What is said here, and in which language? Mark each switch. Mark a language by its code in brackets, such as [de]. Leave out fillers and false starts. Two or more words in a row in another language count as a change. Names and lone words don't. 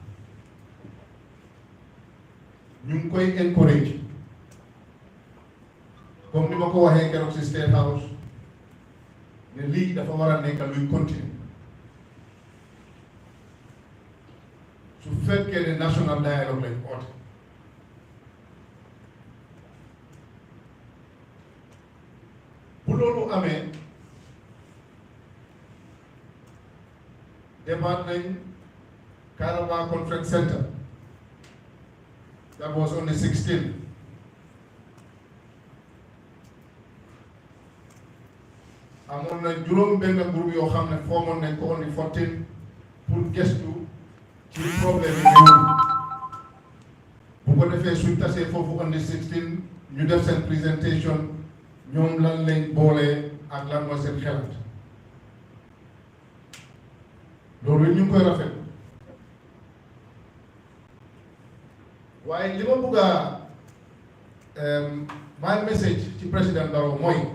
[wo] ñu ngi koy encourage comme ni ma ko waxee keroog si State House ne lii dafa war a nekk luy continuer su fekkee ne [en] national dialogue [wo] lañ oote bu loolu amee demaat nañ Karaba Conference Center [en] that was on the 16th [wo] amoon na juróom benn groupe yoo xam ne foomoon nañ ko [en] on the 14 [wo] pour gestu ci problème yi réew bu ko defee suñ tasee foofu [en] on the 16 [wo] ñu def seen présentation ñoom lan lañ boolee ak lan mooy seen xelaat loolu ñu ngi koy rafet waaye li ma bëgg a [en] my message [wo] ci président Barrow mooy